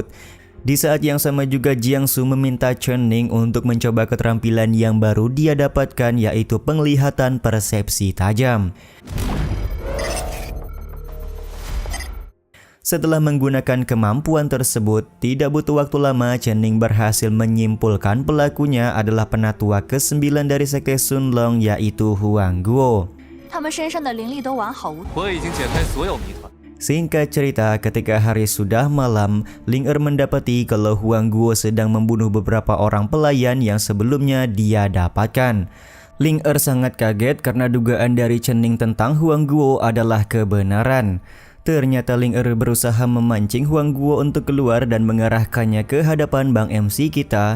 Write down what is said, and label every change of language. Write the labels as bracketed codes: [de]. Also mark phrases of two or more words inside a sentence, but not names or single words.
[id] Di saat yang sama juga Jiangsu meminta Chen Ning untuk mencoba keterampilan yang baru dia dapatkan, yaitu penglihatan persepsi tajam. Setelah menggunakan kemampuan tersebut, tidak butuh waktu lama Chen Ning berhasil menyimpulkan pelakunya adalah penatua ke-9 dari sekte Sunlong, yaitu Huang Guo. [zh] 他们身上的灵力都完好无损。我已经解开所有谜团。 [id] Singkat cerita, ketika hari sudah malam, Ling Er mendapati kalau Huang Guo sedang membunuh beberapa orang pelayan yang sebelumnya dia dapatkan. Ling Er sangat kaget karena dugaan dari Chen Ning tentang Huang Guo adalah kebenaran. Ternyata Ling Er berusaha memancing Huang Guo untuk keluar dan mengarahkannya ke hadapan Bang MC kita.